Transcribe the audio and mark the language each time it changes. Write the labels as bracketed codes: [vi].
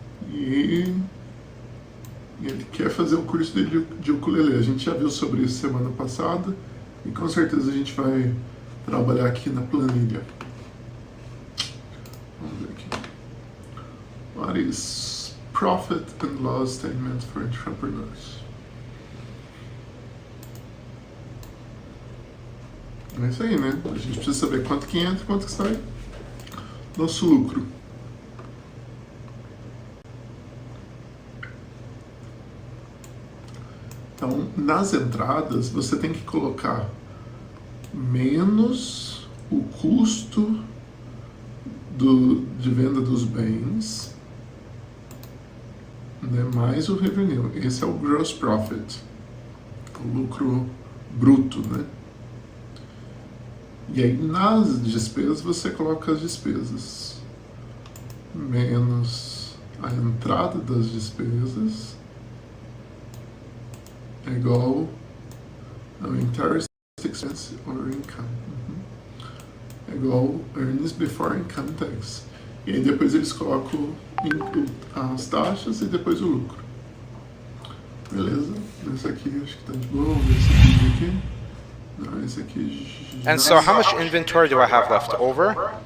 [pt] E ele quer fazer o curso dele de ukulele. A gente já viu sobre isso semana passada e com certeza a gente vai trabalhar aqui na planilha. Vamos ver aqui. [en] What is profit and loss statement for entrepreneurs? [pt] É isso aí, né? A gente precisa saber quanto que entra e quanto que sai. Nosso lucro. Então, nas entradas, você tem que colocar menos o custo de venda dos bens, né, mais o revenue. Esse é o gross profit, o lucro bruto, né? E aí nas despesas você coloca as despesas menos a entrada das despesas é igual ao [en] interest expense or income. [pt] É igual [en] earnings before income tax. [pt] E aí depois eles colocam as taxas e depois o lucro. Beleza? Esse aqui acho que tá de boa. Vamos ver esse vídeo aqui. Não, esse aqui já... [en] And so how much inventory do I have left over?